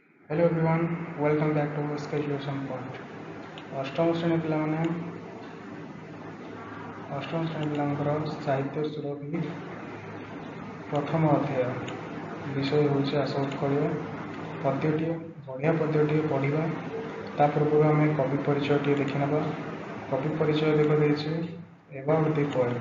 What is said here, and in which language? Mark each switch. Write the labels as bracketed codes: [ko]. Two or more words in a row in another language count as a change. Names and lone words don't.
[en] Hello everyone, welcome back to Sketch Lesson Point. [or] ଅଷ୍ଟମ ଶ୍ରେଣୀ ପିଲାମାନେ ଅଷ୍ଟମ ଶ୍ରେଣୀ ପିଲାଙ୍କର ସାହିତ୍ୟ ସୁରଭି ପ୍ରଥମ ଅଧ୍ୟାୟ ବିଷୟ ହେଉଛି ଆଶା ଉତ୍କଳୀୟ ପଦ୍ୟଟିଏ ବଢ଼ିଆ ପଦ୍ୟଟିଏ ପଢ଼ିବା। ତା ପୂର୍ବରୁ ଆମେ କବି ପରିଚୟଟିଏ ଦେଖିନେବା। କବି ପରିଚୟ ଦେଖ ଦେଇଛି [en] about the poet.